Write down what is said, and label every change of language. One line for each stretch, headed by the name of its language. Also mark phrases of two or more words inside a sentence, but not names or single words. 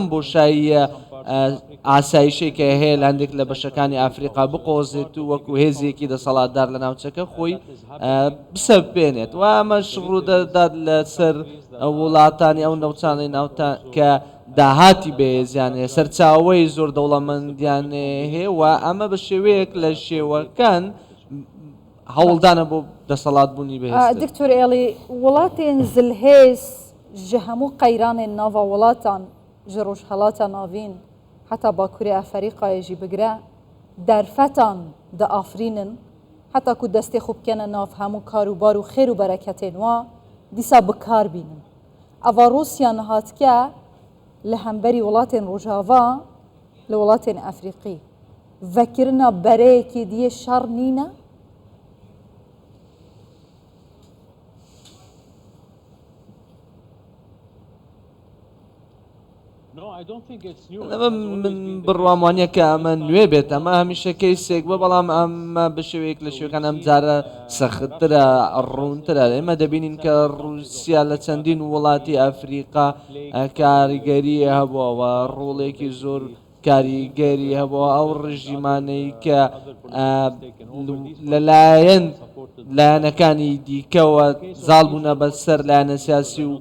Central Kurdish: بۆشاییە ئاسایشێکە هەیە لە هەندێک لە بەشەکانی ئەفریقا بقۆزێت و وەکو هێزیەکی دەسەڵاتدار لە ناوچەکە خۆی بسەپێنێت و ئەمەش ڕوودەدات لەسەر وڵاتانی ئەو نەوچانەی ناوتان کە داهاتی بەهێزیانێ سەرچاوەی زۆر دەوڵەمەندیان هەیە و ئەمە بە شێوەیەک لە شێوەکان هەوڵدانە بۆ دەسەڵات بوونی بەهێز.
Kurdish: دکتۆر ئێڵی وڵاتێن زلهێز ji hemû qeyranên nava welatan ji rojhelata navîn heta Bakurê Efrîqayê jî bigire derfetan diafrînin heta ku destê xwe bikene nav hemû karûbar û xêr û bereketên wa dîsa bikar bînin. Eva Rûsya nihatike li hemberî welatên Rojava li welatên Efrîqî vekirina bereyekê diye şer nîne?
Central Kurdish: من بڕوام وانە کە ئەمە نوێ بێت ئەمە هەمیشە کەیسێک بە بەڵام ئەمە بە شێوەیەک لە شوێکان ئەم جارە سەختترە ڕوونترە ئێمە دەبینین کە رووسیا لە چەندین وڵاتی ئەفریقا کاریگەری هەبووەوە ڕوڵێکی زۆر کاریگەری هەبووە ئەو ڕژیمانەی کە لەلایەنەکانی دیکەوە زاڵ بوونە بەسەر لایەنە سیاسی و